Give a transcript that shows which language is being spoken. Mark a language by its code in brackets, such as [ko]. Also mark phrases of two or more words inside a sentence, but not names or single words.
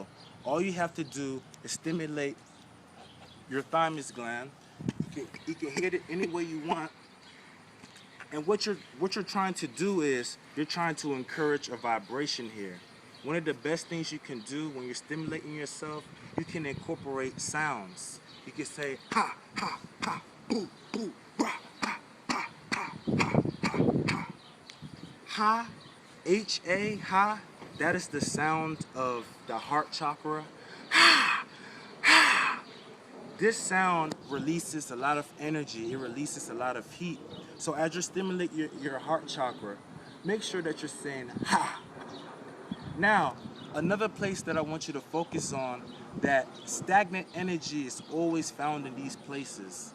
[en] All you have to do is stimulate your thymus gland. You can hit it any way you want. And what you're trying to do is you're trying to encourage a vibration here. One of the best things you can do when you're stimulating yourself, you can incorporate sounds. You can say ha ha ha, boo boo rah, ha ha ha ha ha. Ha, H-A, ha, that is the sound of the heart chakra. Ha, ha. This sound releases a lot of energy. It releases a lot of heat. So as you stimulate your heart chakra, make sure that you're saying ha. Now, another place that I want you to focus on, that stagnant energy is always found in these places.